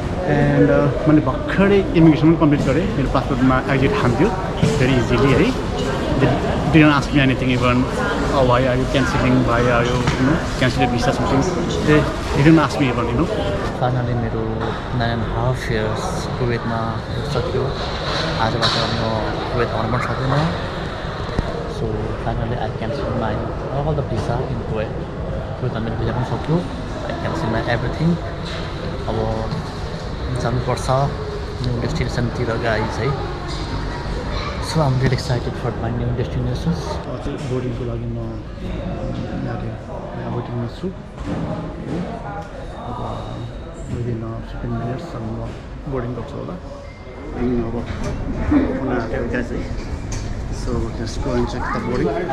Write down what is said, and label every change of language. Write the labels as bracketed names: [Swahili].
[Nepali] And मैले भर्खरै immigration complete गरेँ. मेरो पासपोर्टमा एक्जिट हान्थ्यो [English] very easily [Nepali] है. [English] They didn't ask me anything even. Oh, why are you cancelling? Why are you canceling visa something? They didn't ask me even. [Nepali] Finally मेरो 9.5 years कुवेतमा सक्यो. आजबाट म कुवेत आउन पनि सक्दिनँ. [English] So finally I canceled my all the visa in Kuwait. [Nepali] कुवेतमा मेरो visa पनि सक्यो. [English] I canceled my everything. [Nepali] अब जानुपर्छ न्यू डेस्टिनेसनतिर गाइस है. [English] So I'm really excited for my new destinations. [Nepali] बोर्डिङको लागि म यहाँ वेटिङमा छु. अब within 15 minutes म बोर्डिङ गर्छु होला. अब पुनः आएको गाइस है. [English] So just go and check the boarding.